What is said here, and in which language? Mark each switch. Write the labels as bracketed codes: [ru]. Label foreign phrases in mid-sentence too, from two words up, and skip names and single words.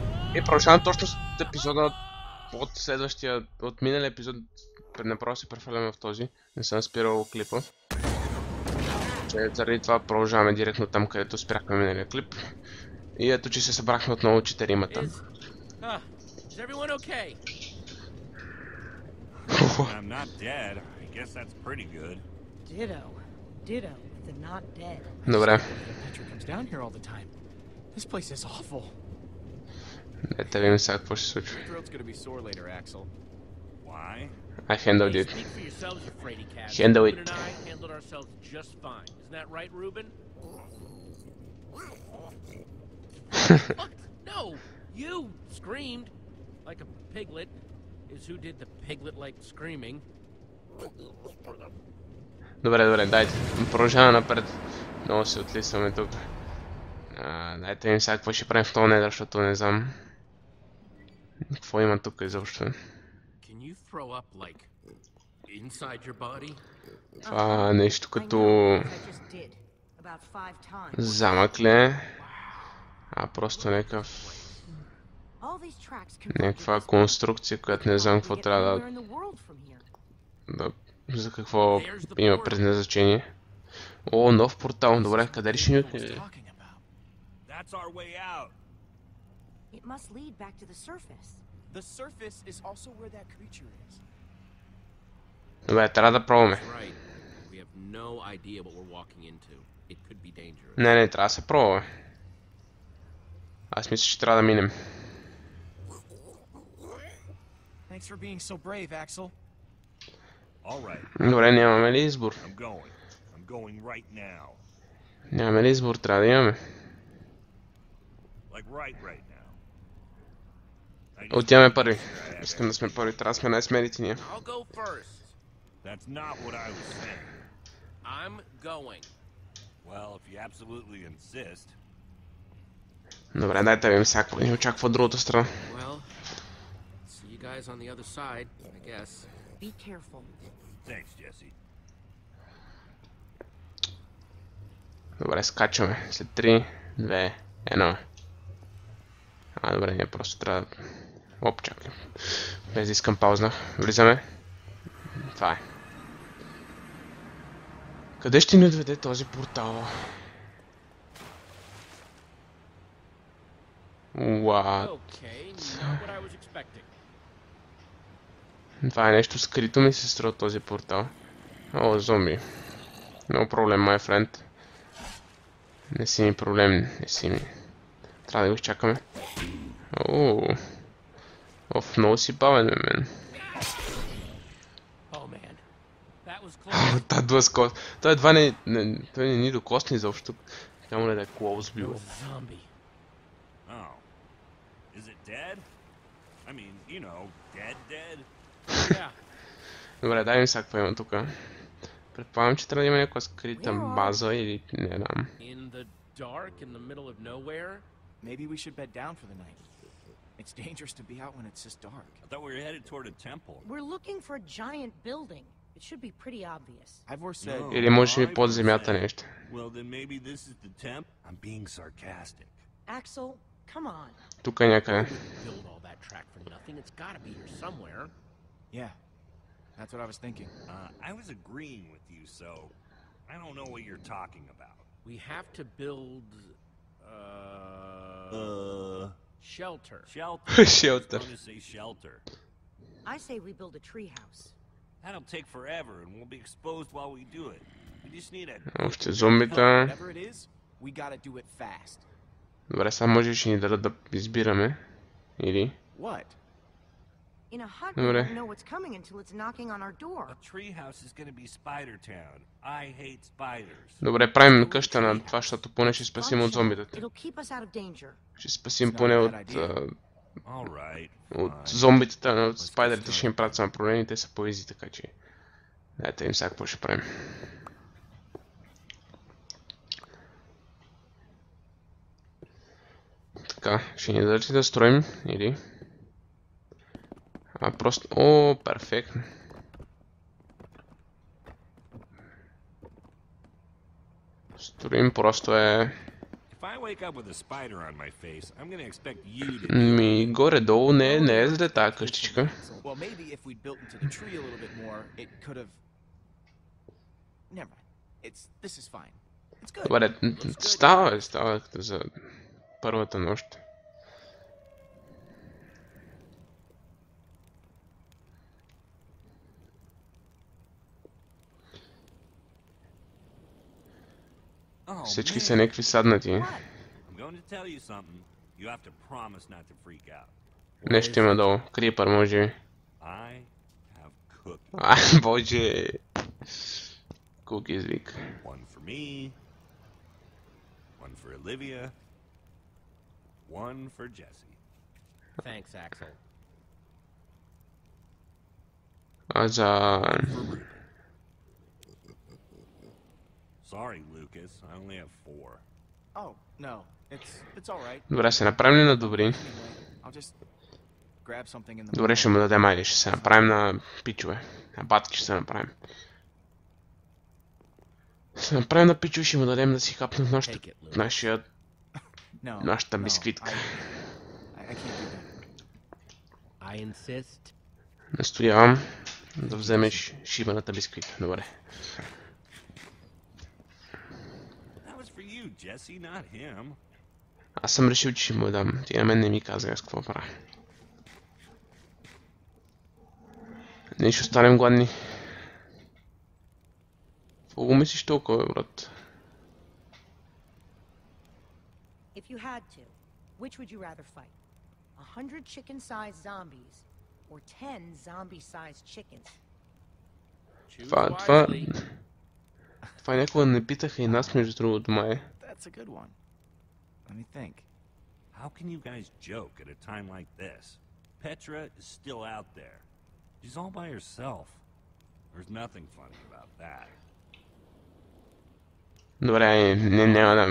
[bg] И продължавам точно с епизода от следващия, от миналия епизод. Направо се прехвърляме в този. Не съм спирал клипа. Заради това продължаваме директно там, където спряхме миналия клип. И ето, че се събрахме отново четиримата. [en] I'm not dead. I guess that's pretty good. Ditto, if they're not dead. [bg] Добре. [en] Petra comes down here all the time. This place is awful. [bg] Дайте видим сега какво ще се случва. [en] Throat's gonna be sore later, Axel. Why? I handled it. Speak for yourselves, you fraidy cats. Handle Ruben it. and I handled ourselves just fine. Isn't that right, Ruben? What? No! You screamed like a piglet. Is who did the piglet-like screaming. [bg] Добре, дайте. Продължаваме напред. Много се отлисваме тук. Дайте видим сега какво ще правим в този недър, защото не знам. Какво има тук изобщо. [en] Can you throw up like inside your body? [bg] Това нещо като [en] I just did. About 5 times. [bg] замък ли е? Просто [en] All these tracks [bg] някаква конструкция, която не знам какво трябва за какво има предназначение. О, нов портал. Добре, къде ли ще ни отиде? [en] That's our way out. It must lead back to the surface. The surface is also where that creature is. [bg] Добре, трябва да пробваме. [en] Right. We have no idea what we're walking into. It could be dangerous. [bg] Не, трябва да се пробва. Аз мисля, че трябва да минем. [en] Thanks for being so brave, Axel. All right. [bg] Добре, нямаме ли избор? [en] I'm going right now. [bg] Нямаме ли избор? Трябва да имаме. [en] Like right now. [bg] Отиваме първи. Искам да сме първи. Трябва да сме най-смелите ние. [en] I'll go first. That's not what I was saying. I'm going. Well, if you absolutely insist. [bg] Добре, дайте видим сега какво ни очаква от другата страна. [en] Well, see you guys on the other side, I guess. Be careful. Thanks, Jesse. [bg] Добре, скачаме. След 3, 2, 1. Добре, ние просто трябва да... Оп, чакай. Без да искам паузна. Влизаме. Това е. Къде ще ни отведе този портал? [en] What? Okay, not what I was expecting. [bg] Това е нещо скрито ми се струва този портал. О, зомби. No проблем, [en] my friend. [bg] Не си ми проблем, не си ми. Трябва да го изчакаме. Ооо. Оф, много си бавен, мен. [en] Oh man, that was close. [bg] Та блъскост. Той едва не ни докосни изобщо. Няма ли да е клоус било. [en] Zombie. Oh. Is it dead? I mean, you know, dead? Yeah. [bg] Добре, дай ми сега какво има тук. Предполагам, че трябва да има някаква скрита база или не знам. [en] In the dark, in the middle of nowhere. Maybe we should bed down for the night. It's dangerous to be out when it's this dark. I thought we were headed toward a temple. We're looking for a giant building. It should be pretty obvious. Ivor said... No. [bg] Или може би под земята нещо. [en] Well, then maybe this is the temp? I'm being sarcastic. Axel, come on. [bg] Тук е някъде. [en] Build all that track for nothing. It's gotta be here somewhere. Yeah, that's what I was thinking. I was agreeing with you, so I don't know what you're talking about. We have to build shelter. Shelter. Shelter. I was going to say shelter. I say we build a treehouse. That'll take forever, and we'll be exposed while we do it. We just need a... [bg] Още зомбита. [en] Whatever it is, we gotta do it fast. [bg] Добре, сега може ще ни дадат да избираме. Или... [en] What? In a hut, [bg] Добре. [en] we won't know what's coming until it's knocking on our door. A treehouse is going to be Spider Town. I hate spiders. [bg] Добре, правим къща на това, защото поне ще спасим от зомбитата. [en] It'll keep us out of danger. [bg] Ще спасим поне от... [en] All right. [bg] От [en] fine. [bg] зомбитата, от спайдерите ще им правят само проблеми, те са по-изи, така че... Дайте им сега какво ще правим. Така, ще ни дадат ли да строим, или... просто... О, перфектно. Строим просто е... [en] If I wake up with a spider on my face, I'm gonna expect you to. [bg] Ми горе-долу не е зле тази къщичка. [en] Well, maybe if we'd built into the tree a little bit more, it could have. Never mind. This is fine. It's good. [bg] Добре, става като за първата нощ. [en] Oh, [bg] Всички [en] man. [bg] са някакви саднати. [en] I'm going to tell you something. You have to promise not to freak out. [bg] Нещо има долу. Крипър, може би. [en] I have cookies. [bg] Боже. Cookies вик. [en] One for me. One for Olivia. One for Jesse. Thanks, Axel. [bg] За... [en] For Ruben. Sorry, Lucas. I only have 4. Oh no, it's all right. [bg] Добре, се направим ли на добри? [en] Anyway, I'll just grab something in the. [bg] Добре, ще му дадем, айде, ще се направим на пичове. На батки ще се направим. Ще се направим на пичове, ще му дадем да си хапнат нашата [en] No, [bg] бисквитка. [en] I can't do that. I insist. [bg] Настоявам да вземеш шибаната бисквитка. Добре. [en] That was for you, Jesse, not him. [bg] Аз съм решил, че ще му дам. Ти на мен не ми каза аз какво правя. Ние ще останем гладни. Какво го мислиш толкова, брат? [en] If you had to, which would you rather fight? 100 chicken-sized zombies or 10 zombie-sized chickens? Choose [bg] Това [en] wisely. [bg] някога не питаха и нас, между другото, май. [en] That's a good one. Let me think. How can you guys joke at a time like this? Petra is still out there. She's all by herself. There's nothing funny about that. [bg] Добре, няма да...